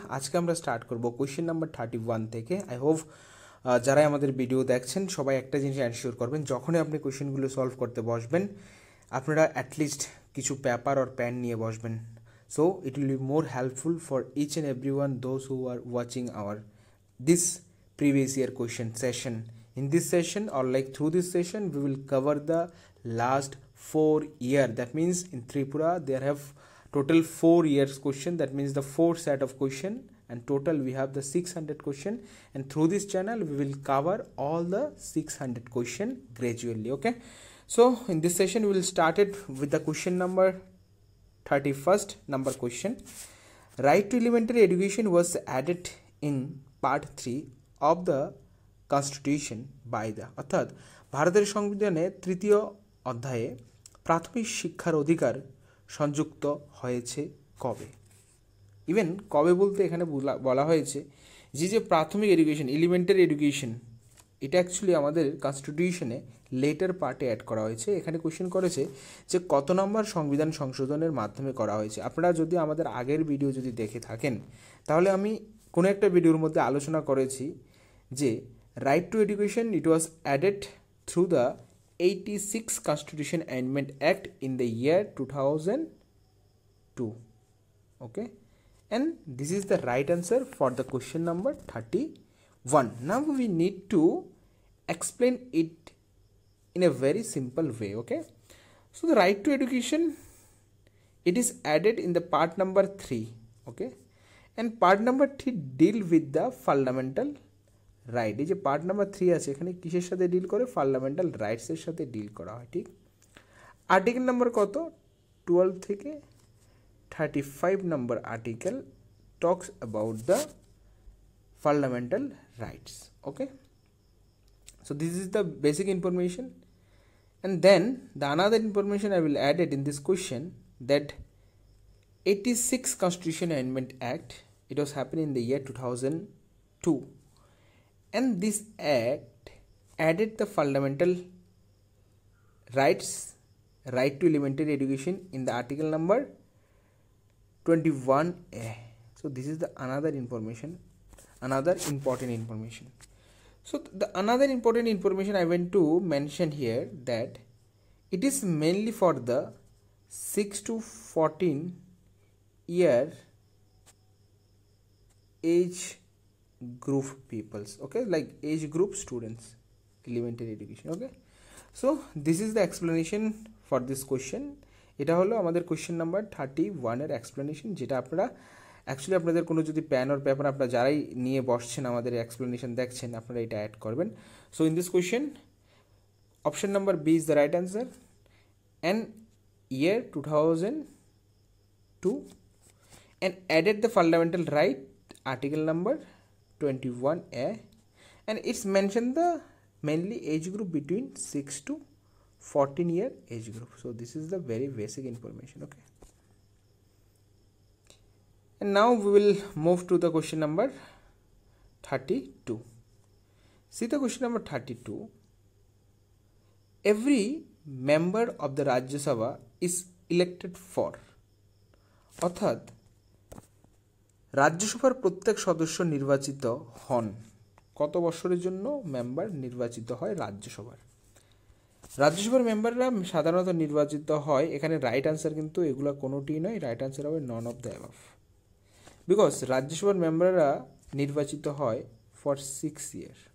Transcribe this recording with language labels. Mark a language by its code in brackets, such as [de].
[bn] আজকে আমরা স্টার্ট করব কোয়েশ্চেন নাম্বার 31 থেকে। আই হোপ যারাই আমাদের ভিডিও দেখছেন সবাই একটা জিনিস এনশিওর করবেন, যখনই আপনি কোয়েশ্চেনগুলো সলভ করতে বসবেন আপনারা অ্যাটলিস্ট কিছু পেপার আর পেন নিয়ে বসবেন। [en] So it will be more helpful for each and every one those who are watching our this previous year question session. In this session or like through this session we will cover the last 4 year. That means in Tripura there have total 4 years question. That means the 4 set of question, and total we have the 600 question, and through this channel we will cover all the 600 question gradually. Okay, so in this session we will start it with the question number 31st number question. Right to elementary education was added in part 3 of the constitution by the, [bn] অর্থাৎ ভারতের সংবিধানে তৃতীয় অধ্যায়ে প্রাথমিক শিক্ষার অধিকার সংযুক্ত হয়েছে কবে? ইভেন কবে বলতে এখানে বলা হয়েছে যে প্রাথমিক এডুকেশন, এলিমেন্টারি এডুকেশন, এটা অ্যাকচুয়ালি আমাদের কনস্টিটিউশনে লেটার পার্টে অ্যাড করা হয়েছে। এখানে কোয়েশ্চেন করেছে যে কত নম্বর সংবিধান সংশোধনের মাধ্যমে করা হয়েছে। আপনারা যদি আমাদের আগের ভিডিও যদি দেখে থাকেন তাহলে আমি কোনো একটা ভিডিওর মধ্যে আলোচনা করেছি যে [en] Right to education it was added through the 86 constitution amendment act in the year 2002. Okay, and this is the right answer for the question number 31. Now we need to explain it in a very simple way. Okay, so the right to education, it is added in the part number 3. Okay, and part number 3 deal with the fundamental right. [bn] এই যে part number 3 আছে এখানে কিসের সাথে deal করে? Fundamental রাইটসের সাথে deal করা হয়। ঠিক, আর্টিকেল নাম্বার কত? 12 থেকে 35 নম্বর article [en] Talks about the fundamental rights. Okay, so this is the basic information, and then the another information I will add it in this question, that 86 Constitution Amendment Act, it was happening in the year 2002, and this act added the fundamental rights, right to elementary education, in the article number 21A. So this is the another information, another important information. So the another important information I want to mention here, that it is mainly for the 6 to 14 year age group peoples. Okay, like age group students, elementary education. Okay, so this is the explanation for this question. [bn] এটা হলো আমাদের question number 31 এর explanation, যেটা আপনারা actually আপনাদের কোনো যদি pan or paper আপনারা যারাই নিয়ে বসছেন আমাদের এক্সপ্লেনেশন দেখছেন আপনারা এটা অ্যাড করবেন। [en] So in this question option number B is the right answer, and year 2002, and added the fundamental right, article number 21A, and it's mentioned the mainly age group between 6 to 14 year age group. So this is the very basic information. Okay, and now we will move to the question number 32. See the question number 32. Every member of the Rajya Sabha is elected for, [bn] অর্থাৎ রাজ্যসভার প্রত্যেক সদস্য নির্বাচিত হন কত বছরের জন্য? Member নির্বাচিত হয় রাজ্যসভার। রাজ্যসভার মেম্বাররা সাধারণত নির্বাচিত হয়, এখানে রাইট আনসার কিন্তু এগুলো কোনোটিই নয়, রাইট আনসার হবে [en] none of the above, [bn] because রাজ্যসভার মেম্বাররা নির্বাচিত হয় ফর 6 ইয়ার।